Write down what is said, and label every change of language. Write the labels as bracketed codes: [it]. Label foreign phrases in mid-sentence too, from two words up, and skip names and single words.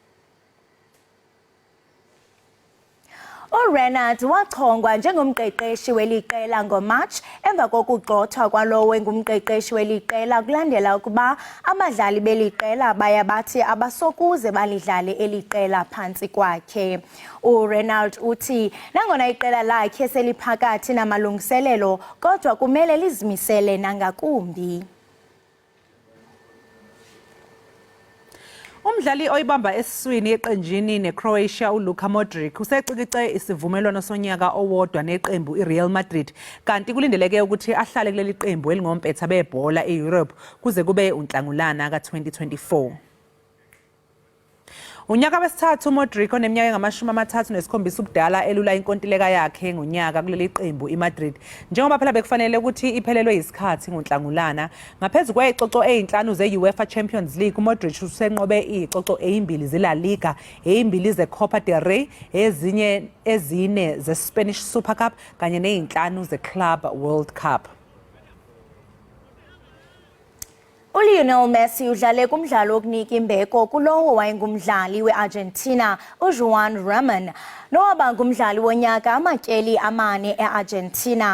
[xh] uRenard wachongwa njengomqeqeshi weliqela ngoMarch emva kokugxothwa kwalowo engumqeqeshi weliqela kulandela ukuba abadlali beliqela baya bathi abasokuze balidlale eliqela phantsi kwakhe. uRenard uthi nangona iqela lakhe seliphakathi namalungiselelo kodwa kumele lizimisele nangakumbi. [zu] Umdlali oyibamba esiswini eqenjini neCroatia uLuka Modric usecikice isivumelwano sonyaka owodwa neqembu iReal Madrid kanti kulindeleke ukuthi ahlale kuleli qembu elingompetha bebhola eEurope kuze kube uNhlangulana ka2024. Unyaka wesithathu Modric oneminyaka engamashumi 37 ubudala elula inkontileka yakhe ngonyaka kuleli qembu iMadrid. Njengoba phela bekufanele ukuthi iphelelwe isikhathi ngoNhlangulana ngaphezulu kwezicoco ezinhlanu ze-UEFA Champions League uModric usenqobe izicoco ezimbili zeLa Liga, ezimbili zeCopa del Rey, ezinye ezine zeSpanish Super Cup kanye nezinhlanu zeClub World Cup. [xh] uLionel Messi udlale kumdlalo wokunika imbeko kulowo wayengumdlali weArgentina uJuan Ramon nowaba ngumdlali wonyaka amatyeli 4 eArgentina.